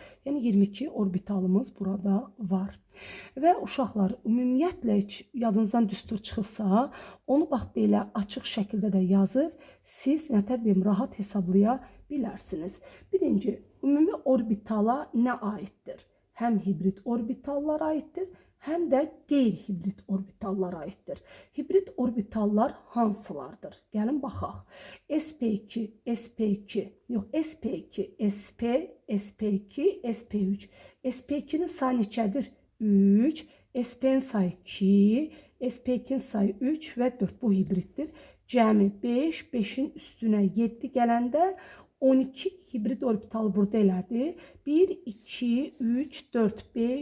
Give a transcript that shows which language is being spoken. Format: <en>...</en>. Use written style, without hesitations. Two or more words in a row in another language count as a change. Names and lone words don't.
<az>Yəni 22 orbitalımız burada var. Və uşaqlar, ümumiyyətlə yadınızdan düstur çıxıbsa, onu bax belə açıq şəkildə də yazıb, siz nətər deyim, rahat hesablaya bilərsiniz. Birinci, ümumi orbitala nə aiddir? Həm hibrid orbitallara aiddir, həm də qeyri-hibrid orbitallara aiddir. Hibrid orbitallar hansılardır? Gəlin baxaq. sp2, sp2, yox, sp2, sp, sp2, sp3. sp2-nin sayı neçədir? 3, sp-nin sayı 2, sp2-nin sayı 3 və 4, bu hibriddir. Cəmi 5, 5-in üstünə 7 gələndə 12 hibrid orbital burada elədi. 1, 2, 3, 4, 5.</az>